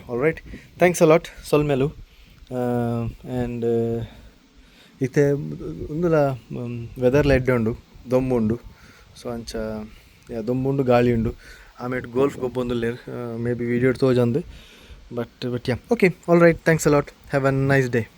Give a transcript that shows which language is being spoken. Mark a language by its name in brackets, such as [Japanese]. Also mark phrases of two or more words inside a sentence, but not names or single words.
[English] All right, thanks a lot ಸೊಲ್ಮೇಲು. [Tulu] ಆ್ಯಂಡ್ ಇತ್ತೆ ಒಂದುಲ ವೆದರ್ಲ ಎಡ್ಡೆ ಉಂಡು ದೊಂಬು ಉಂಡು. ಸೊ ಅಂಚ ದೊಂಬುಂಡು ಗಾಳಿ ಉಂಡು ಆಮೇಲೆ ಗೋಲ್ಫ್ ಗೊಬ್ಬೊಂದುಲ್ಲೇರು [English] maybe video [Tulu] ತೋಜಂದು [English] but ya ok all right thanks a lot have a nice day.